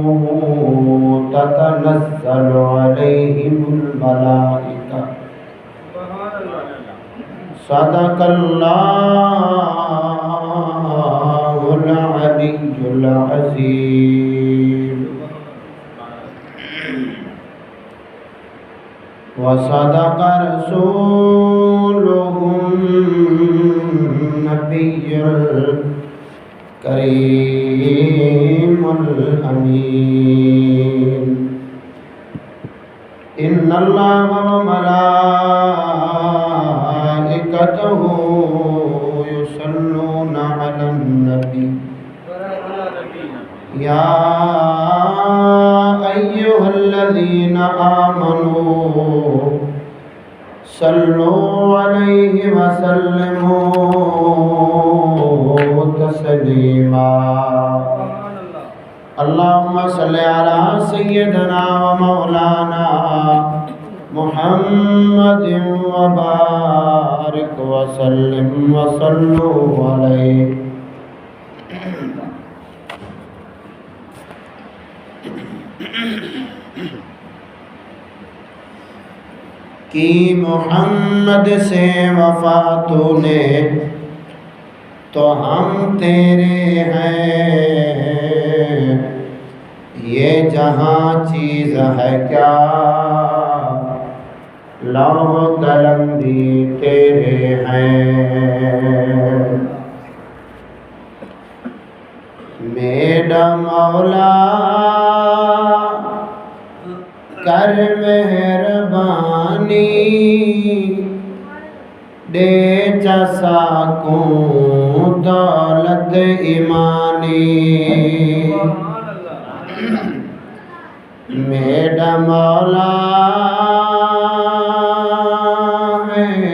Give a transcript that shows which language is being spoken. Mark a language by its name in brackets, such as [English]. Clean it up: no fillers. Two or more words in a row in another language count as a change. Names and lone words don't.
[Arabic] تتنزل عليهم الملائكة صدق الله العلي العظيم وصدق رسوله النبي الكريم الأمين. إن الله وملائكته يصلون على النبي يا أيها الذين آمنوا صلوا عليه وسلموا تسليما. اللهم صل على سيدنا ومولانا محمد وبارك وسلم وصلوا عليه. [Hindi] कि मोहम्मद से वफा तूने तो हम तेरे हैं, ये जहाँ चीज़ है क्या लौह कलम भी तेरे हैं। [Punjabi] मेरा मौला कर मेहरबानी दे चसाकू दौलत ईमानी। [Hindi] मेरा मौला है,